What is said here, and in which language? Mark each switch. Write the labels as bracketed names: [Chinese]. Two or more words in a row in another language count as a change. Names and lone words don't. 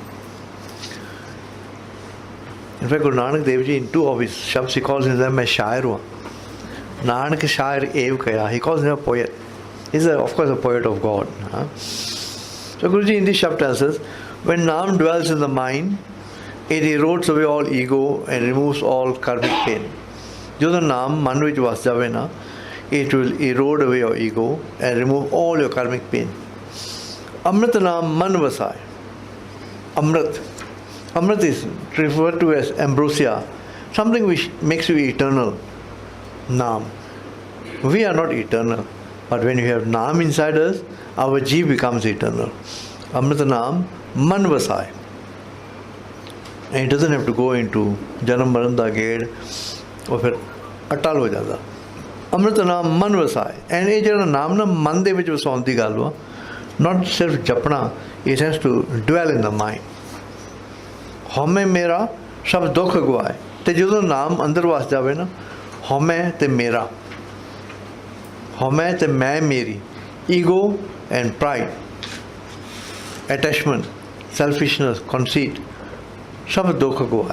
[English] In fact, Guru Nanak Dev Ji, in 2 of his shabds, he calls himself a shair. [Punjabi] ਨਾਨਕ ਸ਼ਾਇਰ ਏਵ ਕਾਇਆ. [English] He calls him a poet. He's of course a poet of God. So Guruji in this shabd tells us, when Naam dwells in the mind, it erodes away all ego and removes all karmic pain. [Punjabi] ਜਦੋਂ ਨਾਮ ਮਨ ਵਿੱਚ ਵਸ ਜਾਵੇ ਨਾ, [English] it will erode away your ego and remove all your karmic pain. [Punjabi] ਅੰਮ੍ਰਿਤ ਨਾਮ ਮਨ ਵਸਾਏ। [English] Amrit is referred to as ambrosia, something which makes you eternal. Naam. We are not eternal, but when you have Naam inside us, our Jeev becomes eternal. [Punjabi] ਅੰਮ੍ਰਿਤ ਨਾਮ ਮਨ ਵਸਾਏ. [English] And it doesn't have to go into [Punjabi] ਜਨਮ ਮਰਨ ਦਾ [English] gate or [Punjabi] ਫਿਰ ਅਟਲ ਹੋ ਜਾਂਦਾ। ਅੰਮ੍ਰਿਤ ਨਾਮ ਮਨ ਵਸਾਏ। ਐਂਡ ਇਹ ਜਿਹੜਾ ਨਾਮ ਨਾ ਮਨ ਦੇ ਵਿੱਚ ਵਸਾਉਣ ਦੀ ਗੱਲ ਵਾ, ਨਾਟ ਸਿਰਫ ਜਪਣਾ, [English] it has to dwell in the mind. [Punjabi] ਹਉਮੈ ਮੇਰਾ ਸਭ ਦੁੱਖ ਗਵਾਏ। ਅਤੇ ਜਦੋਂ ਨਾਮ ਅੰਦਰ ਵਸ ਜਾਵੇ ਨਾ, ਹਉਮੈ ਅਤੇ ਮੇਰਾ, ਹਉਮੈ ਅਤੇ ਮੈਂ ਮੇਰੀ, [English] ego and pride, [Punjabi] ਅਟੈਚਮੈਂਟ, ਸੈਲਫਿਸ਼ਨੈਸ, ਕਨਸੀਟ, ਸਭ ਦੁੱਖ ਗਵਾਏ।